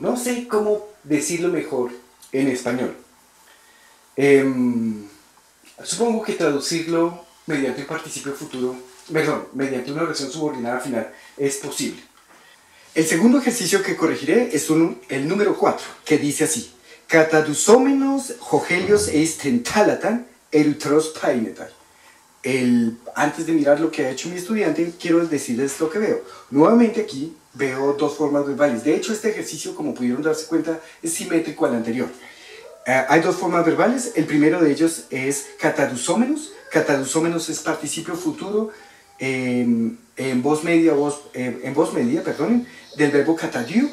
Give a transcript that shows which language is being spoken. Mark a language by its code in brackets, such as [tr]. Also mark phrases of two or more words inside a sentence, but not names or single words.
[es] No sé cómo decirlo mejor en español. Supongo que traducirlo mediante un participio futuro, mediante una oración subordinada final es posible. El segundo ejercicio que corregiré es el número 4, que dice así: [el] Catadusómenos Jogelios eis tentalatan erutros painetai. [es] Antes de mirar lo que ha hecho mi estudiante, quiero decirles lo que veo. Nuevamente aquí veo dos formas verbales. De hecho, este ejercicio, como pudieron darse cuenta, es simétrico al anterior. Hay dos formas verbales. El primero de ellos es catadusómenos. Catadusómenos es participio futuro en voz media, del verbo catadiu.